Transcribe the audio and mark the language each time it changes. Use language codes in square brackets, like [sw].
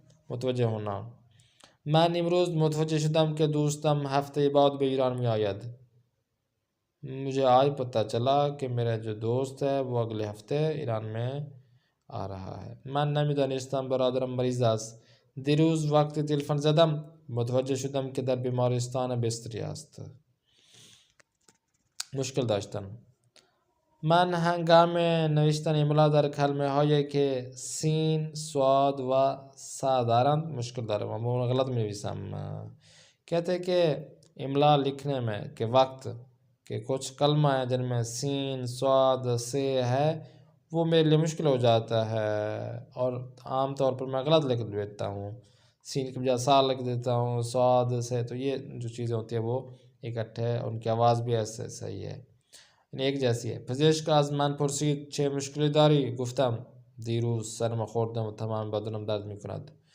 [ur] متوجه ہونا. [fa] من امروز متوجه شدم که دوستم هفته بعد به ایران می آید. [ur] مجھے آج پتہ چلا کہ میرا جو دوست ہے وہ اگلے ہفتے ایران میں آ رہا ہے. [fa] من نمیدانستم برادرم مریض است. دیروز وقتی تلفن زدم متوجه شدم که در بیمارستان بستری است. مشکل داشتن. من هنگام نوشتن املا در کلمه هایی که سین، سواد و سا دارند مشکل دارم و من غلط می نویسم. [ur] کہتے ہیں کہ املا لکھنے میں کہ وقت کہ کچھ کلمہ ہیں جن میں سین، سواد، سے ہے وہ میرے لیے مشکل ہو جاتا ہے اور عام طور پر میں غلط لکھ دیتا ہوں. سین کی بجائے سا لکھ دیتا ہوں، سواد سے. تو یہ جو چیزیں ہوتی ہیں وہ اکٹھے ان کی آواز بھی ایسے صحیح ہے یعنی ایک جیسی ہے. [fa] پزشک از من پرسید چه مشکلی داری؟ گفتم دیروز سرم خوردم و تمام بدنم درد میکند.